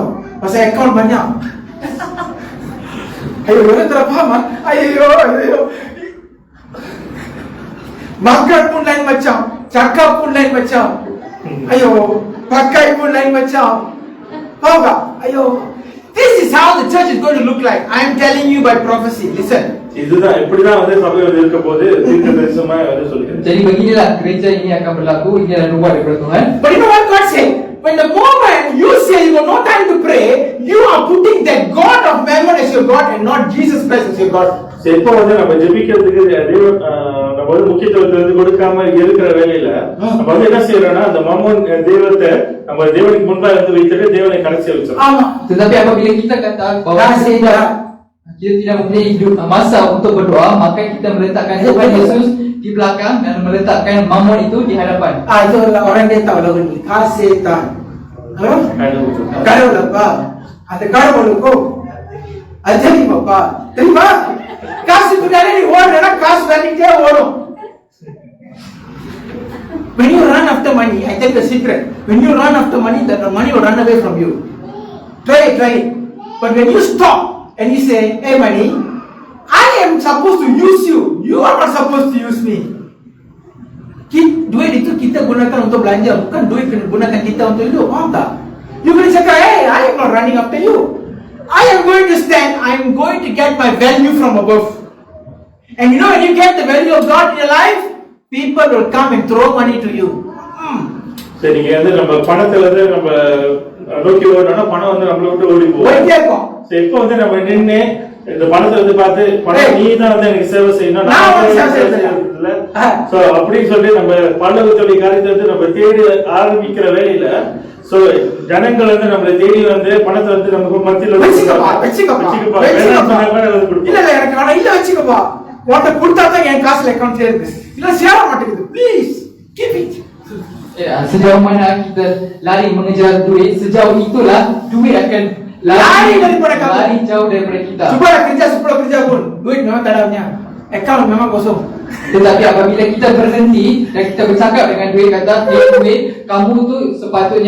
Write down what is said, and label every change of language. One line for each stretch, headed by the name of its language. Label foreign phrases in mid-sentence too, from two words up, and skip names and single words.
Malay: Pasal akaun banyak. Ayo, orang tak faham ah. Ayo. Makan pun lain macam, cakap pun lain macam. Ayo, pakai pun lain macam. Faham tak? Ayo.
English: This is how the church is going to look like. I am telling you by prophecy. Listen.
Tamil: இதுதான் இப்படிதான் வந்து சபை வந்து இருக்க போது தீர்க்கதரிசனமா வந்து சொல்லுகிறேன்.
Malay: Jadi beginilah gereja ini akan berlaku. Ini adalah nubuat daripada Tuhan.
English: But you know what God said? When the moment you say you have no time to pray, you are putting that God of Mammon as your God and not Jesus Christ as your God.
Tamil: எப்போ வந்து நம்ம ஜெபிக்கிறதுக்கு நம்ம வந்து முக்கியத்துவத்தை வந்து கொடுக்காம இருக்கிற வேலையில நம்ம வந்து என்ன செய்யறோம்னா அந்த மாமோன் தெய்வத்தை நம்ம தேவனுக்கு முன்பாக வந்து வைத்துட்டு தேவனை கடைசி வச்சிடும். ஆமா.
Malay: Tetapi apabila kita kata bahawa kita tidak mempunyai masa untuk berdoa, maka kita meletakkan Tuhan Yesus di belakang dan meletakkan Mammon itu di hadapan. Itu orang dia tahu lagu ni. Kasetan. Kadang apa? Ada kadang
Tamil: அது தெரியுமாப்பா? தெரியுமா? காசு பின்னாடி நீ ஓடுனா காசு வேலைக்கே ஓடும்.
English: When you run after money, I tell you the secret. When you run after money, the money will run away from you. Try it. But when you stop and you say, hey money, I am supposed to use you. You are not supposed to use me.
Malay: Duit itu kita gunakan untuk belanja, bukan duit gunakan kita untuk hidup. Faham tak? You boleh cakap,
English: hey, I am not running after you. I am going to stand. I am going to get my value from above. And you know, when you get the value of God in your life, people will come and throw money to you.
Tamil: சரி, நீங்க வந்து நம்ம பணத்துல இருந்து நம்ம நோக்கி ஓடணும்னா பணம் வந்து நம்மள விட்டு ஓடி போகும். சரி, இப்போ வந்து நம்ம நின்று இந்த பணத்தை வந்து பார்த்து பணம் நீ தான் வந்து எனக்கு சேவை செய்யணும், சோ அப்படின்னு சொல்லி நம்ம பல்லவத்துடைய காரியத்தை வந்து நம்ம தேடி ஆரம்பிக்கிற வேலையில சோ ஜனங்கள் வந்து நம்மளை தேடி வந்து பணத்தை வந்து நமக்கு மத்தியில வச்சுக்கப்பா உன்கிட்ட கொடுத்தாதான் என் காசுல அக்கௌண்ட் சேருது, இல்ல சேர மாட்டேங்குது.
English: please keep it.
Malay: Sejauh mana kita lari mengejar duit, sejauh itulah duit akan lari jauh daripada kita. Cubalah kerja 10 kerja pun, duit memang tak ada punya. Account memang kosong. Tetapi apabila kita berhenti dan kita bercakap dengan duit, kata, duit, kamu tu sepatutnya